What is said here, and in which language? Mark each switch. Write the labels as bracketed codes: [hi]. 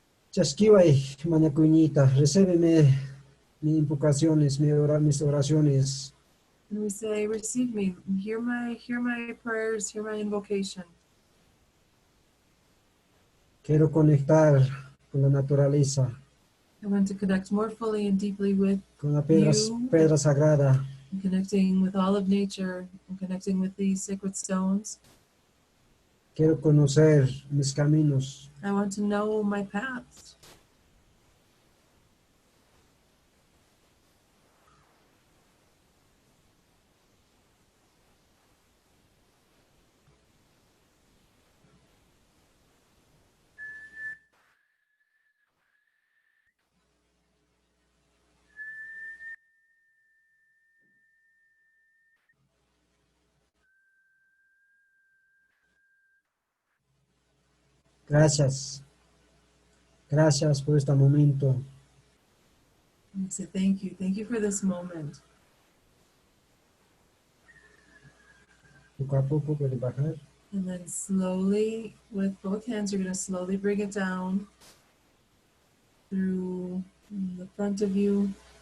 [es] Chasquiway, Mañacuñita, recébeme mis invocaciones, mis oraciones. [en] And we say, receive me, hear my prayers, hear my invocation. [es] Quiero conectar con la naturaleza, [en] I want to connect more fully and deeply with [es] con la pedra sagrada. [en] and connecting with all of nature and connecting with these sacred stones. [es] Quiero conocer mis caminos. [en] I want to know my paths. [es] Gracias. Gracias por este momento. [en] And we say, thank you for this moment. [es] Poco a poco puede bajar. [en] And then slowly, with both hands, you're going to slowly bring it down through the front of you.